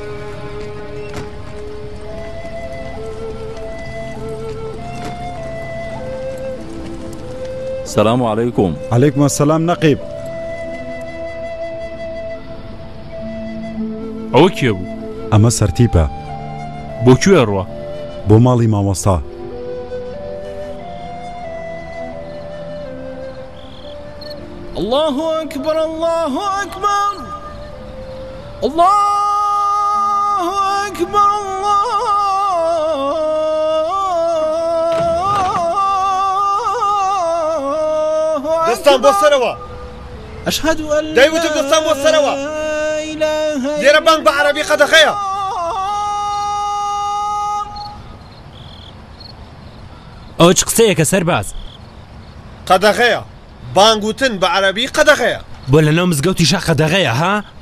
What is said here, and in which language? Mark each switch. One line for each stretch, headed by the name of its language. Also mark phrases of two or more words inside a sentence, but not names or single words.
Arabic: سلام علیکم. علیکم السلام نەقیب.
Central Kurdish: ئەوە کێ بوو؟ ئەمە سەرتیپە. بۆ کوێ ڕوا؟ بۆ ماڵی مامۆستا.
Arabic: الله أكبر الله أكبر الله أكبر الله
Central Kurdish: دەستان بۆ سەرەوە
Arabic: أشهد أن
Central Kurdish: دەیوتم دەستان بۆ سەرەوە لێرە بانگ بە عەرەبی قەدەغەیە ئەو چ قسەیەکە سەرباز قەدەغەیە بانگوتن بە عەرەبی قەدەغەیە بۆ لەناو مزگەوتیشا قەدەغەیە ها